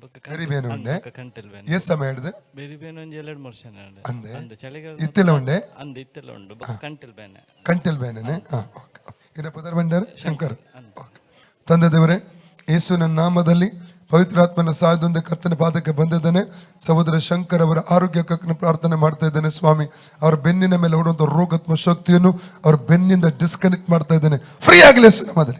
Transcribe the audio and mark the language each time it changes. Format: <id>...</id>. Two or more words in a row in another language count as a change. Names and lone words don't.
<tcy>ಬೆರಿಬೇನೆ ಉಂಡೆ ಕಂಟೆಲ್ ಬೇನೆ</tcy> <kn>ಎಸ್ ಸಮಯ ಹಿಡಿದು</kn> <tcy>ಬೆರಿಬೇನೆ ಒಂಜಿ 2-3 ವರ್ಷ ಅಂದೆ ಅಂದ ಚಳಿಗಾಲ ಇತ್ತೆಲ್ಲ ಉಂಡೆ ಇತ್ತೆಲ್ಲ ಉಂಡು ಕಂಟೆಲ್ ಬೇನೆ ಕಂಟೆಲ್ ಬೇನೆ ಇರ ಪದರ್</tcy> <kn>ಬಂಡಾರ ಶಂಕರ್ ತಂದೆ ದೇವರೇ ಯೇಸುವಿನ ನಾಮದಲ್ಲಿ ಪವಿತ್ರಾತ್ಮನ ಸಹಾಯದಿಂದ ಕರ್ತನ ಪಾದಕ್ಕೆ ಬಂದಿದ್ದಾನೆ. ಸಹೋದರ ಶಂಕರ್ ಅವರ ಆರೋಗ್ಯಕ್ಕೆ ಪ್ರಾರ್ಥನೆ ಮಾಡ್ತಾ ಇದ್ದೇನೆ ಸ್ವಾಮಿ. ಅವರ ಬೆನ್ನಿನ ಮೇಲೆ ಹೊಡುವಂಥ ರೋಗಾತ್ಮ ಶಕ್ತಿಯನ್ನು ಅವರ ಬೆನ್ನಿಂದ ಡಿಸ್ಕನೆಕ್ಟ್ ಮಾಡ್ತಾ ಇದ್ದೇನೆ. ಫ್ರೀ ಆಗಲಿ ನಾಮದಲ್ಲಿ.</kn>